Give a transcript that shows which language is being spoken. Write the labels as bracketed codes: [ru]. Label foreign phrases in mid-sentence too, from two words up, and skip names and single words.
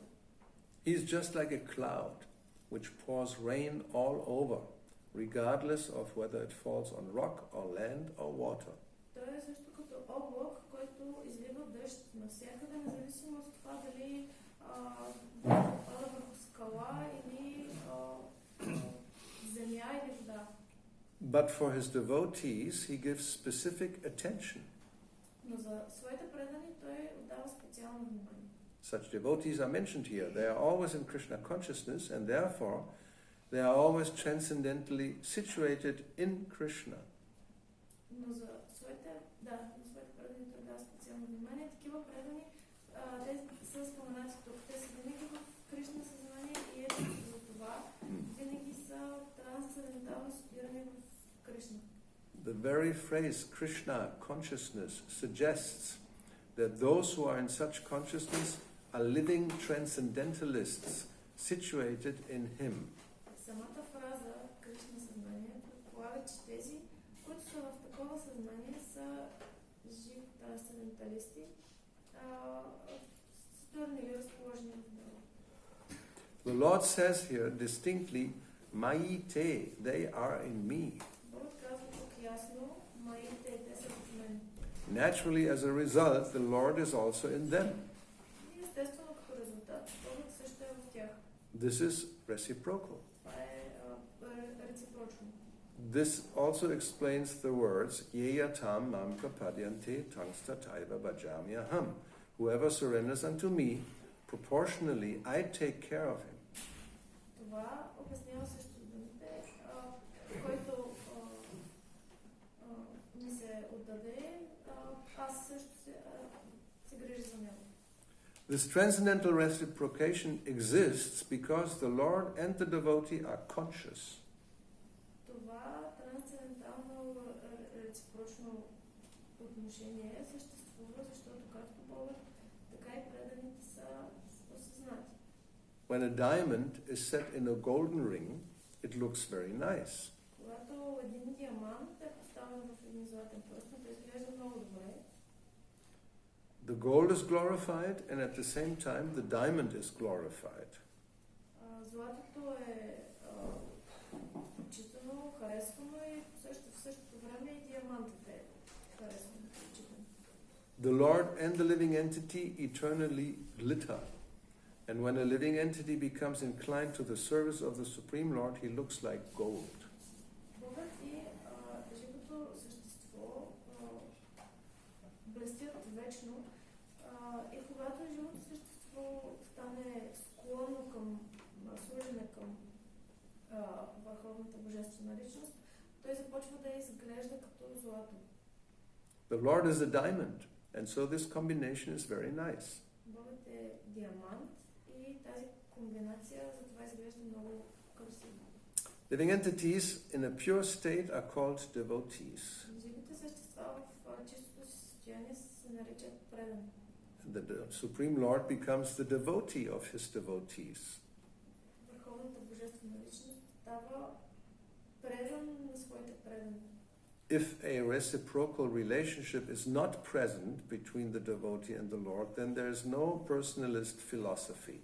[en] He's just like a cloud which pours rain all over, regardless of whether it falls on rock or land or water. [bg] Той е също като облак, който излива дъжд навсякъде, независимо от това дали пада върху скала или земя или вода. [en] But for his devotees, he gives specific attention. [bg] Но за своите предани той отдава специално внимание. [en] Such devotees are mentioned here. They are always in Krishna consciousness, and therefore they are always transcendentally situated in Krishna. [bg] Но за своите предани той дава специално внимание. Такива предани, те са споменати тук. Те са винаги в Кришна съзнание и ето за това винаги са трансцендентално спирани в Кришна. [en] The very phrase Krishna consciousness suggests that those who are in such consciousness are living transcendentalists situated in him. [bg] Самата фраза Кришна съзнание предполага, че тези, които са в такова съзнание, са живи трансценденталисти, стърни или разположени в него. [en] The Lord says here distinctly, Maite, they are in me. [bg] Бог казва тук ясно, маите, те са в мен. [en] Naturally, as a result, the Lord is also in them. [bg] И естествено като резултат, Бог също е в тях. [en] This is reciprocal. [bg] Това е реципрочно. [en] This also explains the words, [sa] ये यथा मां प्रपद्यन्ते तांस्तथैव भजाम्यहम्. [en] Whoever surrenders unto me, proportionally I take care of him. [bg] Това обяснява също думите, който ми се отдаде, аз също се грижа за него. [en] This transcendental reciprocation exists because the Lord and the devotee are conscious. [bg] Това трансцендентално реципрочно отношение съществува, защото както Бог, така и преданите са осъзнати. [en] When a diamond is set in a golden ring, it looks very nice. [bg] Когато един диамант е поставен в един златен пръстен, той изглежда много добре. [en] The gold is glorified, and at the same time, the diamond is glorified. [bg] Златото е почитано, харесвано и в същото време и диамантът е харесван, почитан. [en] The Lord and the living entity eternally glitter. And when a living entity becomes inclined to the service of the Supreme Lord, he looks like gold. [bg] Богът и живото същество блестят вечно и когато живото същество стане склонно към служене към върховната божествена личност, той започва да изглежда като злато. [en] The Lord is a diamond, and so this combination is very nice. [bg] Богът е диамант и тази комбинация затова изглежда много красиво. [en] Living entities in a pure state are called devotees. [bg] Живите същества в чистото си състояние се наричат предани. [en] The Supreme Lord becomes the devotee of his devotees. [bg] Върховната божествена личност става предан на своите предани. [en] If a reciprocal relationship is not present between the devotee and the Lord, then there is no personalist philosophy.